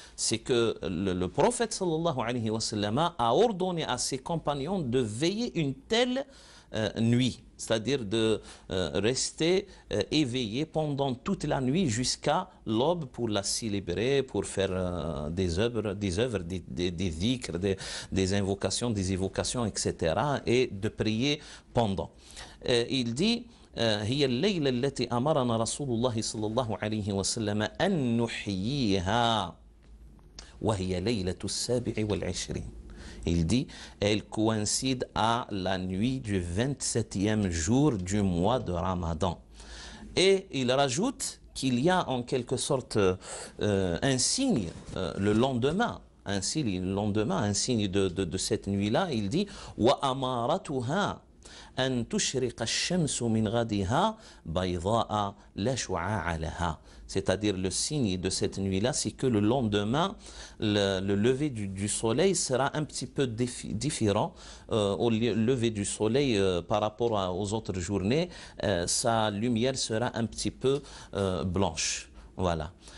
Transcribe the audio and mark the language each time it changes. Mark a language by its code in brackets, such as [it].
[fr] C'est que le prophète sallallahu alayhi wa sallam a ordonné à ses compagnons de veiller une telle nuit, c'est-à-dire de rester éveillé pendant toute la nuit jusqu'à l'aube pour la célébrer, pour faire des œuvres, des dhikrs, des invocations, des évocations, etc. et de prier pendant. Il dit [ar] هي الليلة التي أمرنا رسول الله صلى الله عليه وسلم أن نحييها وهي ليلة السابع والعشرين. [fr] Il dit, elle coïncide à la nuit du 27e jour du mois de Ramadan. Et il rajoute qu'il y a en quelque sorte un signe le lendemain, un signe de cette nuit-là. Il dit, [ar] وَأَمَارَتُهَا أن تشرق الشمس من غدها بيضاء لا شعاع لها. [fr] C'est-à-dire le signe de cette nuit-là, c'est que le lendemain, le lever du soleil sera un petit peu différent. Au lever du soleil par rapport aux autres journées, sa lumière sera un petit peu blanche. Voilà.